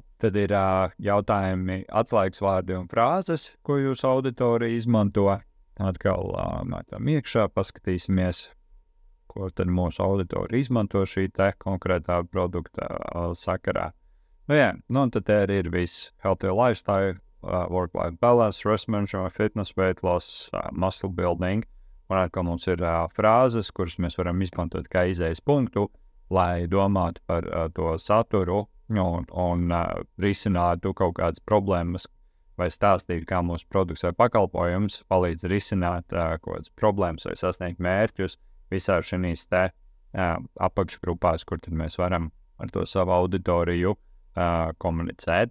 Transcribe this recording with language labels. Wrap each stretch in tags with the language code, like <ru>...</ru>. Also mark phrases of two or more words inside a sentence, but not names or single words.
<lv>Tad ir jautājumi, atslēgas vārdi un frāzes, ko jūsu auditorija izmanto. Atkal mētam iekšā, paskatīsimies, ko tad mūsu auditorija izmanto šī te konkrētā produkta sakarā. Un tad arī ir viss</lv> <en>healthy lifestyle, work-life balance, stress management, fitness, weight loss, muscle building</en> <lv>un atkal mums ir frāzes, kuras mēs varam izmantot kā izējas punktu, lai domātu par to saturu un risinātu kaut kādas problēmas vai stāstītu, kā mūsu produkts vai pakalpojums palīdz risināt kaut kādas problēmas vai sasniegt mērķus visā šīs apakšgrupās, kur tad mēs varam ar to savu auditoriju komunicēt.</lv>